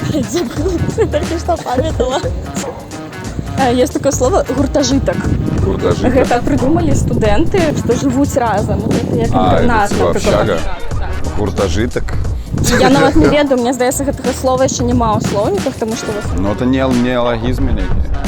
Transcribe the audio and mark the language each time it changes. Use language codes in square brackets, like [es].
[ru] Забыла, только что памятала. Есть такое слово гуртожиток. Гуртожиток. Это придумали студенты, что живут разом. Это [be] як інтернат, [ru] это общага? [be] Так. [ru] Гуртожиток. [be] Я нават не ведаю, мне здаецца, гэтага слова яшчэ няма ў слоўніках, тому што... [ru] Ну, это не неологизмы некие.